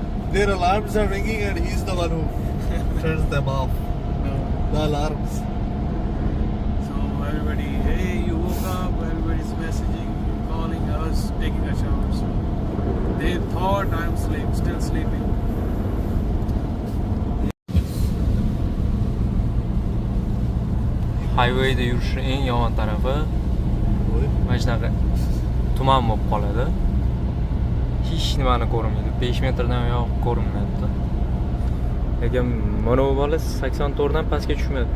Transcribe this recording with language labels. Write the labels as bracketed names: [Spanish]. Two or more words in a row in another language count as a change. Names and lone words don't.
[English] Their alarms are ringing and he's the one who turns them off. No. The alarms. So everybody, hey, you woke up, everybody's messaging, calling, I was taking a shower, so they thought I'm still sleeping. [Uzbek] Highwayda yurishni eng yomon tarafi mana shunaqa tuman bo'lib qoladi. Hech nimani ko'rmaydi. 5 metrdan uyoq ko'rinmayapti. Lekin mana bu bola 84 dan pastga tushmayapti.